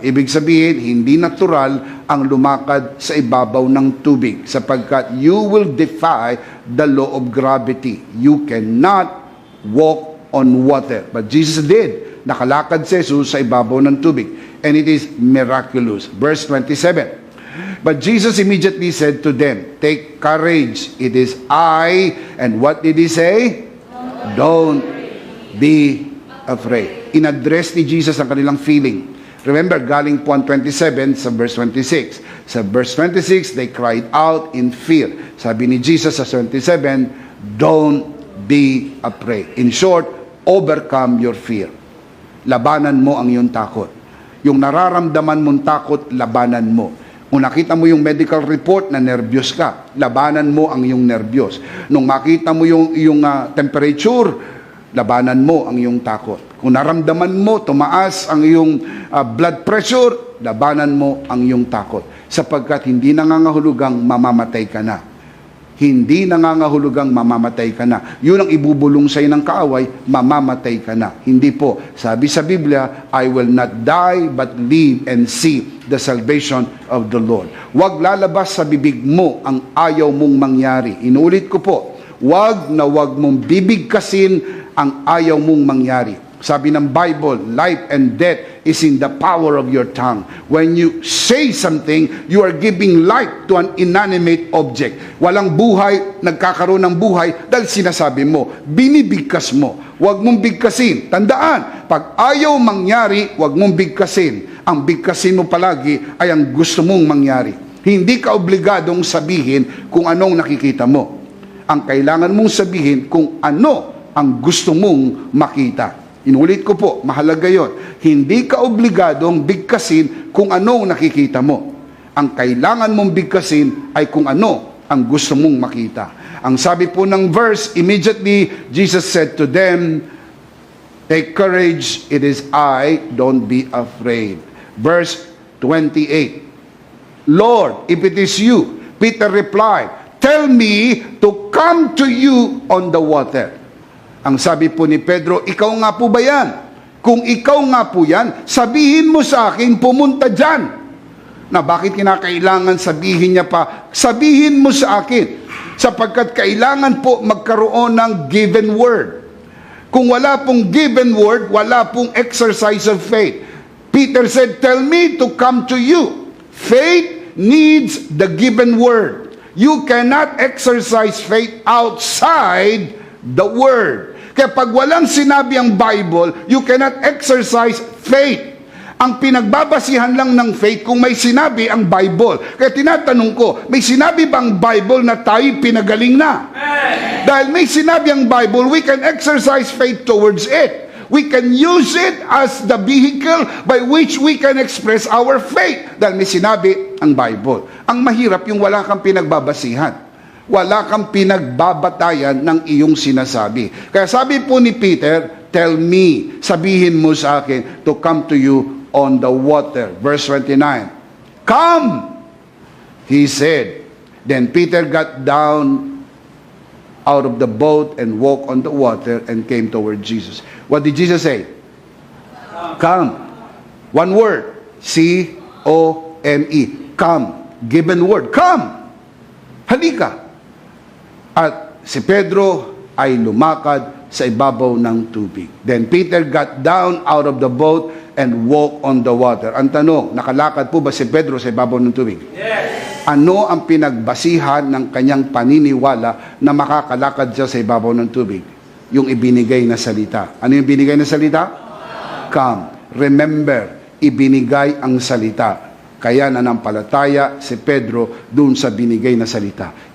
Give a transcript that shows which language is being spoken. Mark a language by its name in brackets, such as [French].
[Filipino] Ibig sabihin, hindi natural ang lumakad sa ibabaw ng tubig sapagkat [English] you will defy the law of gravity. You cannot walk on water. But Jesus did. [Filipino] Nakalakad si Jesus sa ibabaw ng tubig. [English] And it is miraculous. Verse 27. But Jesus immediately said to them, take courage, it is I. And what did he say? Don't be afraid. [Filipino] In-address ni Jesus ang kanilang feeling. Remember, galing po ang 27 sa verse 26. [English] Sa verse 26, they cried out in fear. [Filipino] Sabi ni Jesus sa 27, [English] don't be afraid. In short, overcome your fear. [Filipino] Labanan mo ang iyong takot. Yung nararamdaman mong takot, labanan mo. Kung nakita mo yung medical report na nervyos ka, labanan mo ang iyong nervyos. Nung makita mo yung temperature, labanan mo ang iyong takot. Kung naramdaman mo, tumaas ang iyong blood pressure, labanan mo ang iyong takot. Sapagkat hindi nangangahulugang mamamatay ka na. Hindi nangangahulugang mamamatay ka na. Yun ang ibubulong sa'yo ng kaaway, mamamatay ka na. Hindi po. Sabi sa Biblia, [English] I will not die but live and see the salvation of the Lord. [Filipino] Huwag lalabas sa bibig mo ang ayaw mong mangyari. Inulit ko po, huwag mong bibigkasin ang ayaw mong mangyari. Sabi ng Bible, [English] life and death is in the power of your tongue. When you say something, you are giving life to an inanimate object. [Filipino] Walang buhay, nagkakaroon ng buhay dahil sinasabi mo, binibigkas mo. Huwag mong bigkasin. Tandaan, pag ayaw mangyari, huwag mong bigkasin. Ang bigkasin mo palagi ay ang gusto mong mangyari. Hindi ka obligadong sabihin kung anong nakikita mo. Ang kailangan mong sabihin kung ano ang gusto mong makita. Inulit ko po, mahalaga yon. Hindi ka obligadong bigkasin kung ano nakikita mo. Ang kailangan mong bigkasin ay kung ano ang gusto mong makita. Ang sabi po ng verse, [English] immediately Jesus said to them, take courage, it is I, don't be afraid. Verse 28. Lord, if it is you, Peter replied, tell me to come to you on the water. [Filipino] Ang sabi po ni Pedro, ikaw nga po ba yan? Kung ikaw nga po yan, sabihin mo sa akin, pumunta dyan. Na bakit kinakailangan sabihin niya pa, sabihin mo sa akin, sapagkat kailangan po magkaroon ng given word. Kung wala pong given word, wala pong exercise of faith. [English] Peter said, tell me to come to you. Faith needs the given word. You cannot exercise faith outside the word. [Filipino] Kaya pag walang sinabi ang Bible, [English] you cannot exercise faith. [Filipino] Ang pinagbabasihan lang ng faith kung may sinabi ang Bible. Kaya tinatanong ko, may sinabi bang Bible na tayo pinagaling na? Dahil may sinabi ang Bible, [English] we can exercise faith towards it. We can use it as the vehicle by which we can express our faith. [Filipino] Dahil may sinabi ang Bible. Ang mahirap yung wala kang pinagbabasihan. Wala kang pinagbabatayan ng iyong sinasabi. Kaya sabi po ni Peter, [English] tell me, [Filipino] sabihin mo sa akin, [English] to come to you on the water. Verse 29. Come, he said. Then Peter got down out of the boat and walked on the water and came toward Jesus. What did Jesus say? Come. One word. C-O-M-E. Come. Given word. Come. Halika. [Filipino] At si Pedro ay lumakad sa ibabaw ng tubig. [English] Then Peter got down out of the boat and walked on the water. [Filipino] Ang tanong, nakalakad po ba si Pedro sa ibabaw ng tubig? Yes. Ano ang pinagbasihan ng kanyang paniniwala na makakalakad siya sa ibabaw ng tubig? Yung ibinigay na salita. Ano yung ibinigay na salita? Come. Remember, ibinigay ang salita. Kaya nanampalataya si Pedro dun sa binigay na salita.